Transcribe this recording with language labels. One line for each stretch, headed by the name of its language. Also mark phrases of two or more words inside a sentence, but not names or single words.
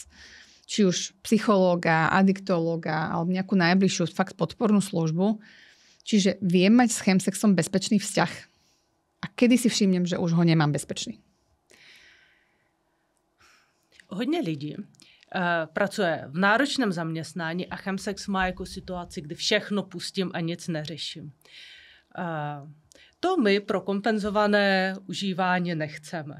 Slovak: Či už psychológa, adiktológa alebo nejakú najbližšiu fakt podpornú službu. Čiže viem mať s chemsexom bezpečný vzťah a kedy si všimnem, že už ho nemám bezpečný?
Czech: Hodně lidí pracuje v náročném zaměstnání a chemsex má jako situaci, kdy všechno pustím a nic neřeším. To my pro kompenzované užívání nechceme.